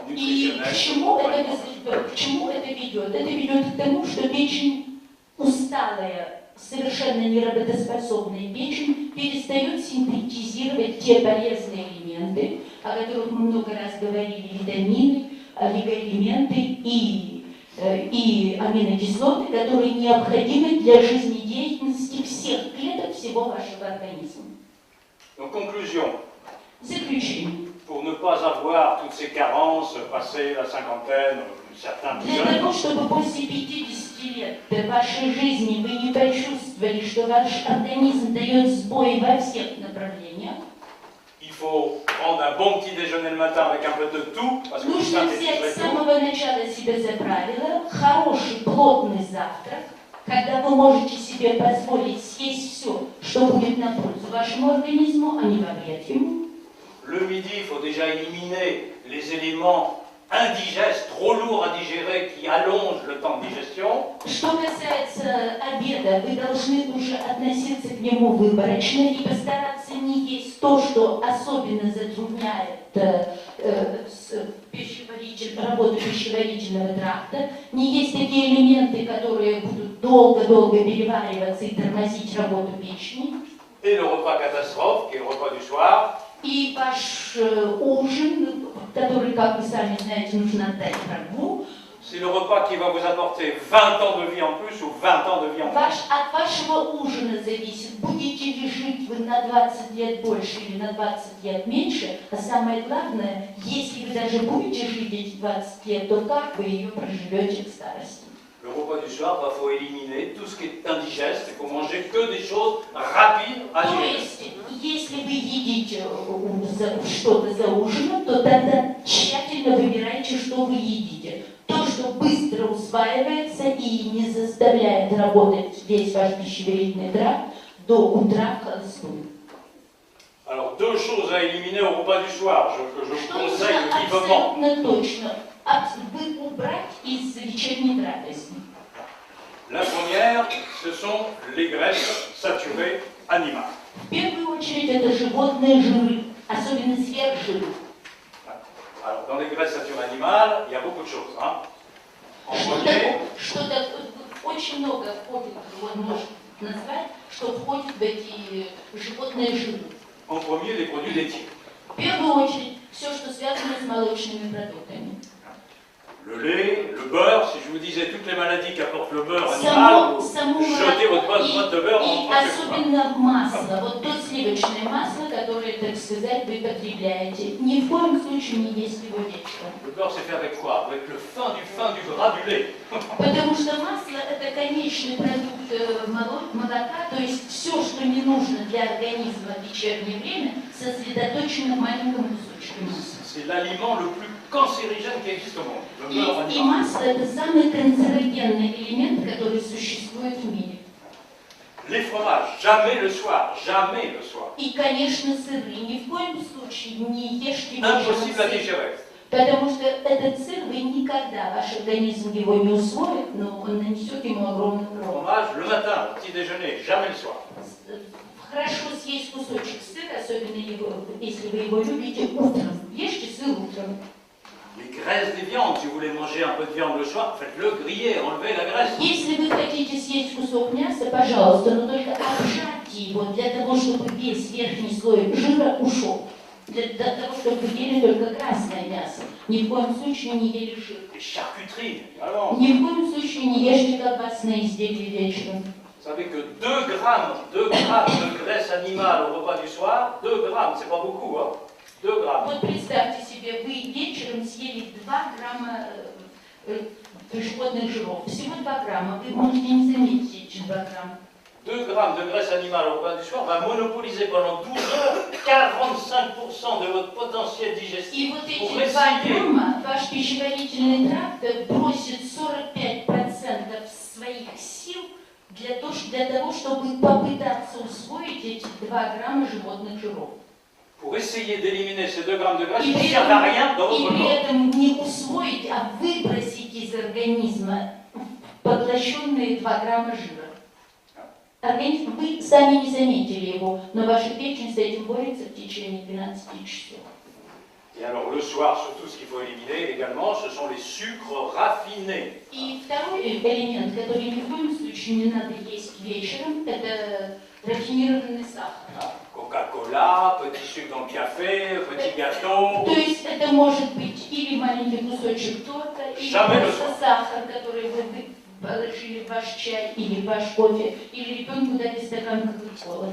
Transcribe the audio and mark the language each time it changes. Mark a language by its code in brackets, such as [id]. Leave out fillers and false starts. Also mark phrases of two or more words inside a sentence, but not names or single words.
[ru] И [fr] nutritionnels. [ru] к чему это ведет? Это ведет к тому, что печень, усталая, совершенно неработоспособная печень, перестает синтетизировать те полезные элементы, о которых мы много раз говорили, витамины, олигоэлементы и аминокислоты, которые необходимы для жизнедеятельности всех клеток всего вашего организма. [fr] Donc, conclusion, [ru] Заключение. [fr] pour ne pas avoir toutes ces carences passées la cinquantaine, certains plus [ru] Для [fr] jeunes, [ru] того, чтобы после 50 лет в вашей жизни вы не почувствовали, что ваш организм дает сбой во всех направлениях, [fr] il faut prendre un bon petit déjeuner le matin avec un peu de tout, parce que vous [ru] нужно взять [fr] synthétiserez [ru] с [fr] tout. [ru] самого начала себе за правило хороший плотный завтрак, когда вы можете себе позволить съесть все, что будет на пользу вашему организму, а не во вред ему. [fr] Le midi, il faut déjà éliminer les éléments indigestes, trop lourds à digérer, qui allongent le temps de digestion. [ru] Что касается обеда, вы должны уже относиться к нему выборочно и постараться не есть то, что особенно затрудняет работу пищеварительного тракта, не есть такие элементы, которые будут долго-долго перевариваться и тормозить работу печени. [fr] Et le repas catastrophe, qui est le repas du soir. [ru] И ваш ужин, который, как вы сами знаете, нужно отдать врагу. [fr] C'est le repas qui va vous apporter 20 ans de vie en plus ou 20 ans de vie en plus. [ru] От вашего ужина зависит, будете ли жить вы на 20 лет больше или на 20 лет меньше. А самое главное, если вы даже будете жить эти 20 лет, то как вы ее проживете к старости. [fr] Le repas du soir, il faut éliminer tout ce qui est indigeste, il faut manger que des choses rapides à [ru] То [fr] digérer. [ru] есть, если вы едите что-то за ужином, то тогда тщательно выбирайте, что вы едите. То, что быстро усваивается и не заставляет работать весь ваш пищеварительный тракт до утра в холостую. [fr] Alors, deux choses à éliminer au repas du soir, que je vous [ru] Что [fr] conseille [ru] нужно [fr] vivement. [ru] абсолютно точно убрать из вечерней трапезы? [fr] La première, ce sont les graisses saturées animales. [ru] В первую очередь это животные жиры, особенно сверхжиры. [fr] Alors, dans les graisses saturées animales, il y a beaucoup de choses. Hein. En premier, [ru] Что-то очень много входит, вот можно назвать, что входит в эти животные жиры. [fr] en premier, les produits laitiers. [ru] В первую очередь, все, что связано с молочными продуктами. [fr] Le lait, le beurre, si je vous disais toutes les maladies qu'apporte le beurre animal, jetez votre boîte de beurre en 30 secondes. [ru] Особенно масло, вот то сливочное масло, которое, так сказать, вы потребляете. Ни в коем случае не есть его вечером. [fr] Le beurre, c'est fait avec quoi? Avec le fin du gras du lait. [ru] Потому что масло – это конечный продукт молока, то есть все, что не нужно для организма в вечернее время, сосредоточено в маленьком кусочке масла. [fr] C'est l'aliment le plus cancérigène qui existe au monde, le beurre [ru] И [fr] animal. [ru] масло – это самый канцерогенный элемент, который существует в мире. [fr] Les fromages, jamais le soir, jamais le soir. [ru] И, конечно, сыры. Ни в коем случае не ешьте [fr] Impossible à [ru] вечером сыр. [fr] digérer. [ru] Потому что этот сыр вы никогда, ваш организм его не усвоит, но он нанесет ему огромный урон. [fr] Fromage, le matin, au petit déjeuner, jamais le soir. [ru] Хорошо съесть кусочек сыра, особенно если вы его любите, утром. Ешьте сыр утром. [fr] Les graisses des viandes, si vous voulez manger un peu de viande le soir, faites-le griller, enlevez la graisse. [ru] Если вы хотите съесть кусок мяса, пожалуйста, но только обжарьте его для того, чтобы весь верхний слой жира ушел. Для того, чтобы вы ели только красное мясо. Ни в коем случае не ели жир. [fr] Les charcuteries, vraiment. [ru] Ни в коем случае не ешьте колбасные изделия вечером. [fr] Vous savez que 2 grammes de graisse animale au repas du soir, 2 grammes, c'est pas beaucoup, hein. 2 grammes. [ru] Вот представьте себе, вы вечером съели 2 грамма животных жиров. Всего 2 грамма. Вы можете не заметить эти 2 грамма. [fr] 2 grammes de graisse animale au repas du soir va monopoliser pendant 12 heures 45% de votre potentiel [ru] И [fr] digestif [ru] вот [fr] pour [ru] эти 2 [fr] essayer. [ru] грамма ваш пищеварительный тракт бросит 45% своих сил для того, чтобы попытаться усвоить эти 2 грамма животных жиров. [fr] Pour essayer d'éliminer ces 2 grammes de graisse [ru] И [fr] qui ne servent à rien dans votre [ru] при [fr] corps. [ru] этом не усвоить, а выбросить из организма поглощенные 2 грамма жира. Организм, вы сами не заметили его, но ваша печень с этим борется в течение 12 часов. [fr] Et alors le soir, surtout ce qu'il faut éliminer également, ce sont les sucres raffinés. [ru] И второй элемент, который ни в коем случае не надо есть вечером, это рафинированный сахар. [fr] Coca-Cola, petit sucre dans le café, petit gâteau. [ru] То есть это может быть или маленький кусочек торта, или просто сахар, который вы положили в ваш чай или в ваш кофе, или ребенку дали стакан кока-колы.